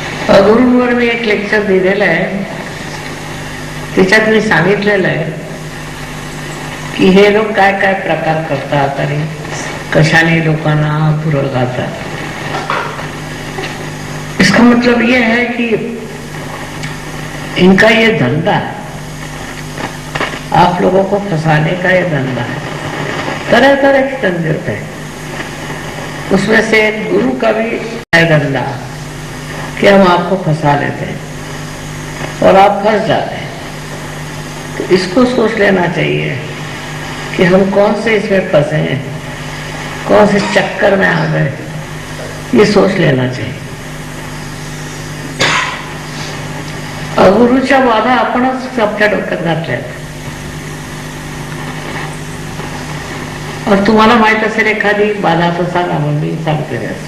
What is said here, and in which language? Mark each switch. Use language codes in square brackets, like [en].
[mr] अगुरूंवर मी एक लेक्चर दिलेलं आहे, त्याच्यात मी सांगितलेलं आहे की हे लोक काय काय प्रकार करतात आणि कशाने लोकांना भुरळ घालतात. [hi] इसका मतलब ये है कि इनका ये धंधा, आप लोगों को फंसाने का ये धंधा है. तरह तरह के धंधे होते हैं, उसमें से एक गुरु का भी है धंधा कि हम आपको फंसा लेते हैं और आप फंस जाते हैं. तो इसको सोच लेना चाहिए कि हम कौन से इसमें फंसे हैं, कौन से चक्कर में आ गए, ये सोच लेना चाहिए. [mr] अगुरूच्या बाधा आपणच आपल्या डोक्यात घातल्यात. और तुम्हाला माहित असेल एखादी बाधा तर सांगा, मग मी सांगते.